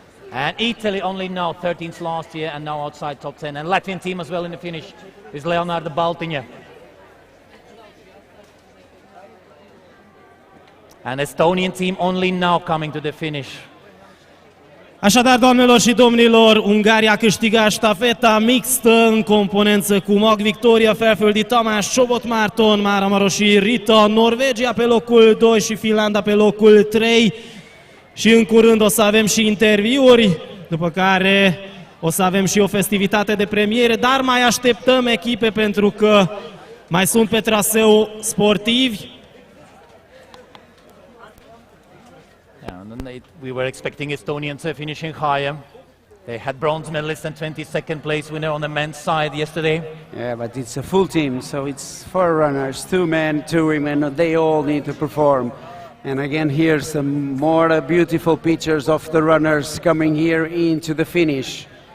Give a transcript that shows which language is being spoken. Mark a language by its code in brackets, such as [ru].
[en] And Italy only now 13th last year and now outside top 10. And Latvian team as well in the finish is Leonardo Baltiņa. And Estonian team only now coming to the finish. [ro] Așadar, doamnelor și domnilor, Ungaria câștiga ștafeta mixtă în componență cu Mag Victoria, Felföldi Tamás, Csobot Márton, Mára Marosi Rita, Norvegia pe locul 2 și Finlanda pe locul 3. Și în curând o să avem și interviuri, după care o să avem și o festivitate de premiere, dar mai așteptăm echipe pentru că mai sunt pe traseu sportivi. [en] We were expecting Estonians finishing higher. They had bronze medalist and 22nd place winner on the men's side yesterday. Yeah, but it's a full team, so it's 4 runners, 2 men, 2 women. They all need to perform. And again, here some more beautiful pictures of the runners coming here into the finish.